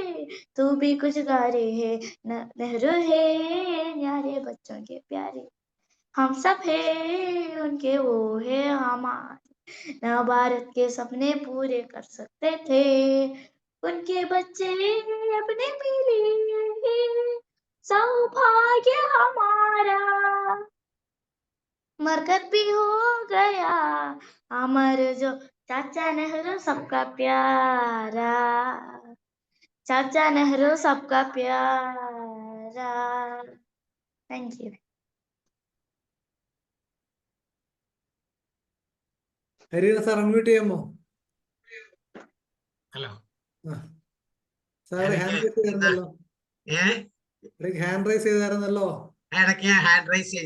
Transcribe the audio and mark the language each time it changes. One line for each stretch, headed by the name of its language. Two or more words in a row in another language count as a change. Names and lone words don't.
Hindi: है, तू भी कुछ गा रहे है, नेहरू है न्यारे बच्चों के प्यारे, हम सब है उनके, वो है हमारे, न भारत के सपने पूरे कर सकते थे, उनके बच्चे अपने मिले, सौभाग्य हमारा, मरकर भी हो गया अमर जो चाचा नेहरू सबका प्यारा, चाचा नेहरू सबका प्यारा।
English: thank you.
Malayalam: ഹരിഹര സാർ അൺമ്യൂട്ട് ചെയ്യാമോ? ഹലോ. സാറ്
English: hand raise
Malayalam: ചെയ്തായിരുന്നല്ലോ. ഇടയ്ക്ക്
English: hand raise
Malayalam: ചെയ്തായിരുന്നല്ലോ. ഇടയ്ക്ക് ഞാൻ
English: hand raise
Malayalam: ചെയ്തു.